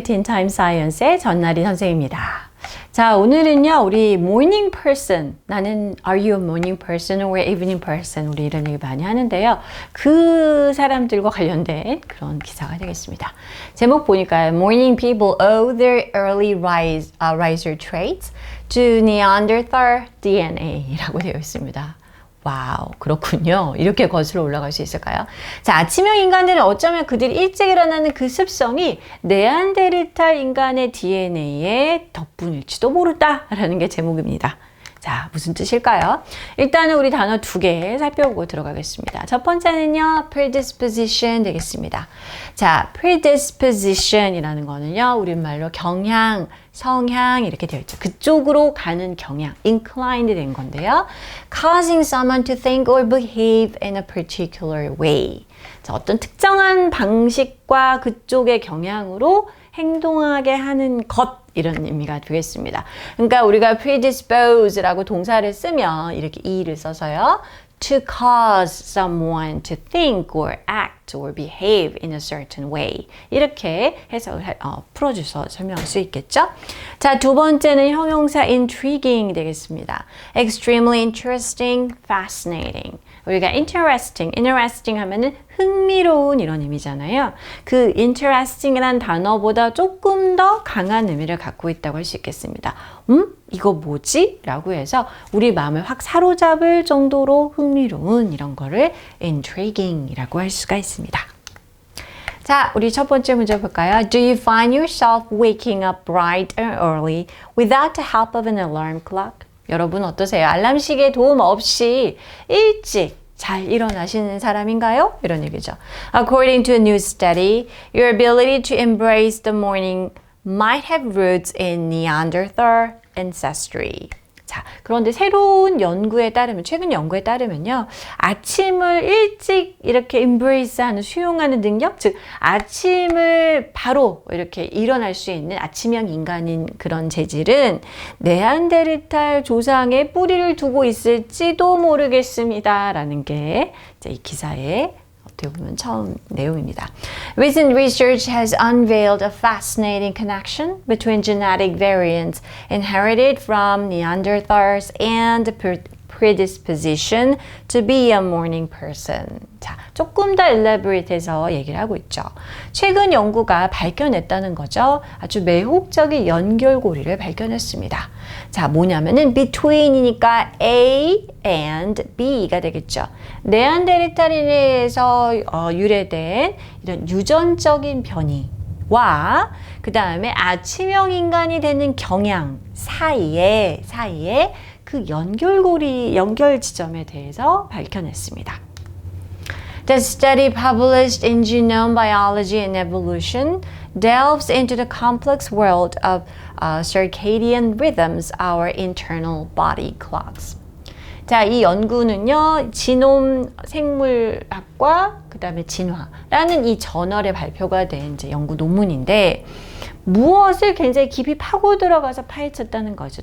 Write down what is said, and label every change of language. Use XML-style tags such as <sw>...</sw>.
<ko>Teen Time Science의 전나리 선생입니다. 자, 오늘은요, 우리</ko> <en>morning person.</en> <ko>나는</ko> <en>are you a morning person or evening person?</en> <ko>우리 이런 얘기 많이 하는데요. 그 사람들과 관련된 그런 기사가 되겠습니다. 제목 보니까</ko> <en>morning people owe their early riser traits to Neanderthal DNA라고</en> <ko>되어 있습니다. 와우, 그렇군요. 이렇게 거슬러 올라갈 수 있을까요? 자, 아침형 인간들은 어쩌면 그들이 일찍 일어나는 그 습성이 네안데르탈 인간의 DNA의 덕분일지도 모르다라는 게 제목입니다. 자, 무슨 뜻일까요? 일단은 우리 단어 2개 살펴보고 들어가겠습니다. 첫 번째는요, predisposition 되겠습니다. 자, predisposition이라는 거는요, 우리말로 경향, 성향 이렇게 되어 있죠. 그쪽으로 가는 경향, inclined 된 건데요.</ko> <en>causing someone to think or behave in a particular way.</en> <ko>자, 어떤 특정한 방식과 그쪽의 경향으로 행동하게 하는 것 이런 의미가 되겠습니다. 그러니까 우리가 predispose라고 동사를 쓰면 이렇게 e를 써서요.</ko> <en>to cause someone to think or act or behave in a certain way.</en> <ko>이렇게 해석을 풀어줘서 설명할 수 있겠죠? 자, 두 번째는 형용사 intriguing 되겠습니다.</ko> <en>extremely interesting, fascinating.</en> <ko>우리가 interesting 하면은 흥미로운 이런 의미잖아요. 그 interesting이라는 단어보다 조금 더 강한 의미를 갖고 있다고 할 수 있겠습니다. 이거 뭐지? 라고 해서 우리 마음을 확 사로잡을 정도로 흥미로운 이런 거를 intriguing이라고 할 수가 있습니다. 자, 우리 첫 번째 문제 볼까요?</ko> <en>Do you find yourself waking up bright and early without the help of an alarm clock?</en> <ko>여러분 어떠세요? 알람시계 도움 없이 일찍 잘 일어나시는 사람인가요? 이런 얘기죠.</ko> <en>According to a new study, your ability to embrace the morning might have roots in Neanderthal ancestry.</en> <ko>자, 그런데 새로운 연구에 따르면, 최근 연구에 따르면요, 아침을 일찍 이렇게 embrace하는, 수용하는 능력, 즉 아침을 바로 이렇게 일어날 수 있는 아침형 인간인 그런 재질은 네안데르탈 조상의 뿌리를 두고 있을지도 모르겠습니다라는 게 이 기사의 어떻게 보면 처음 내용입니다.</ko> <en>Recent research has unveiled a fascinating connection between genetic variants inherited from Neanderthals and predisposition to be a morning person.</en> <ko>자, 조금 더 elaborate해서 얘기를 하고 있죠. 최근 연구가 발견했다는 거죠. 아주 매혹적인 연결고리를 발견했습니다. 자, 뭐냐면은 between이니까 A and B가 되겠죠. 네안데르탈인에서 유래된 이런 유전적인 변이와 그 다음에 아침형 인간이 되는 경향 사이에 그 연결 지점에 대해서 밝혀냈습니다.</ko> <en>The study published in Genome Biology and Evolution delves into the complex world of circadian rhythms, our internal body clocks.</en> <ko>자, 이 연구는요, 지놈 생물학과 그 다음에 진화라는 이 저널에 발표가 된 이제 연구 논문인데 무엇을 굉장히 깊이 파고 들어가서 파헤쳤다는 거죠.</ko>